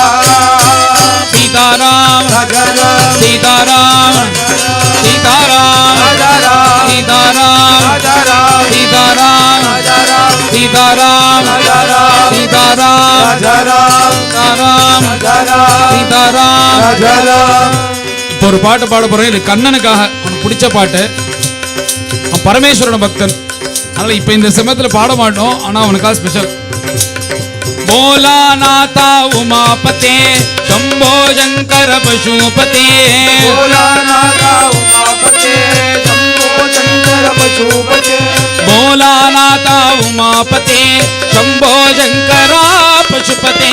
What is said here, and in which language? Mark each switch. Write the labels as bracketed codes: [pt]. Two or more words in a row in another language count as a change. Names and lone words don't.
[ta] सीताराम राजाराम सीताराम सीताराम राजाराम सीताराम राजाराम सीताराम राजाराम सीताराम राजाराम सीताराम राजाराम सीताराम राजाराम सीताराम ராஜாராம். இப்போ ஒரு பாட்டு பாட போறேன். இது கண்ணனுக்காக அவனுக்கு பிடிச்ச பாட்டு. அவன் பரமேஸ்வரன் பக்தன், அதனால இப்ப இந்த சமயத்துல பாட மாட்டோம். ஆனா அவனுக்காக ஸ்பெஷல். [sa] भोलानाथा उमापते शंभो शंकर पशुपते भोलानाथा उमापते शंभो शंकर पशुपते भोलानाथा उमापते शंभो शंकरा पशुपते